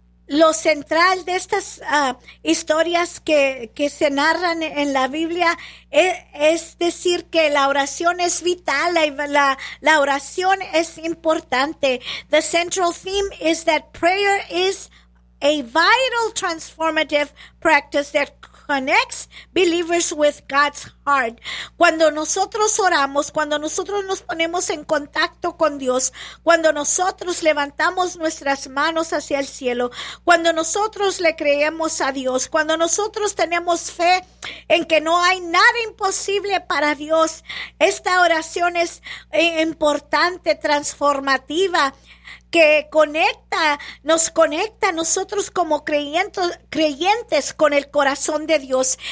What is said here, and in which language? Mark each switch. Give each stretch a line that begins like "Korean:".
Spanish: Lo central de estas historias que se narran en la Biblia es decir que la oración es vital, la oración es importante.
English: The central theme is that prayer is a vital transformative practice that connects believers with God's heart.
Spanish: Cuando nosotros oramos, cuando nosotros nos ponemos en contacto con Dios, cuando nosotros levantamos nuestras manos hacia el cielo, cuando nosotros le creemos a Dios, cuando nosotros tenemos fe en que no hay nada imposible para Dios, esta oración es importante, transformativa, que nos conecta a nosotros como creyentes con el corazón de Dios.